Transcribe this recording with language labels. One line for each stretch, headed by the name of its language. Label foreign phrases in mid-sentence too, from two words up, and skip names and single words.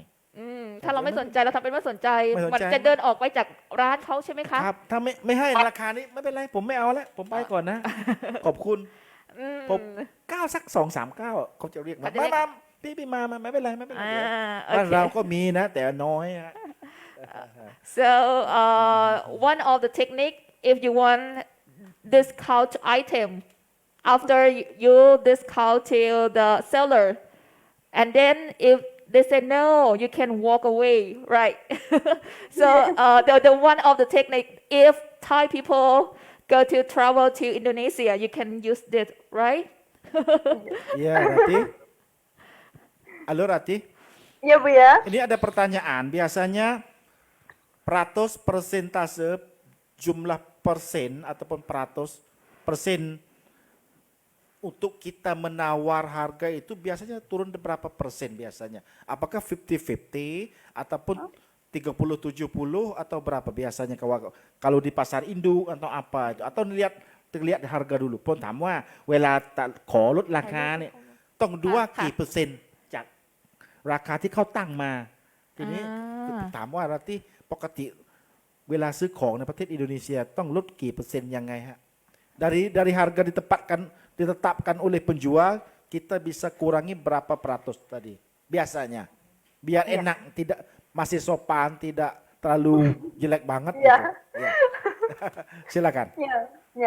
Thai: ถ้าเราไม่สนใจเราทำเป็นไม่สนใจ ไม่สนใจ มันจะเดินออกไปจากร้านเขาใช่ไหมคะ ครับ ถ้าไม่ให้ราคานี้ไม่เป็นไรผมไม่เอาแล้วผมไปก่อนนะ ขอบคุณ อืม ผมก้าวสัก2-3 ก้าวเขาจะเรียกมา เขาจะเรียก มาพี่มาไม่เป็นไรไม่เป็นไร โอ บ้าน เค เราก็มีนะ แต่น้อยฮะ
English: So one of the technique, if you want discount item, after you discount to the seller, and then if they say no, you can walk away, right? So the one of the technique, if Thai people go to travel to Indonesia, you can use this, right?
Indonesian: Iya Rati. Halo Rati. Ya Bu ya. Ini ada pertanyaan. Biasanya persentase jumlah persen ataupun persen untuk kita menawar harga itu biasanya turun berapa persen biasanya? Apakah 50-50 ataupun 30-70 atau berapa biasanya kalau di pasar induk atau apa itu? Atau terlihat harga dulu.
Thai: Pun ถามว่าเวลาขอลดราคาเนี่ยต้องดูว่ากี่เปอร์เซ็นต์จากราคาที่เขาตั้งมา ทีนี้ถามว่าราที่ปกติเวลาซื้อของในประเทศอินโดนีเซียต้องลดกี่เปอร์เซ็นต์ยังไงฮะ
Indonesian: dari harga ditetapkan oleh penjual kita bisa kurangi berapa peratus tadi biasanya biar enak tidak masih sopan tidak terlalu jelek banget Ya. gitu. Ya. Silakan. Ya, ya.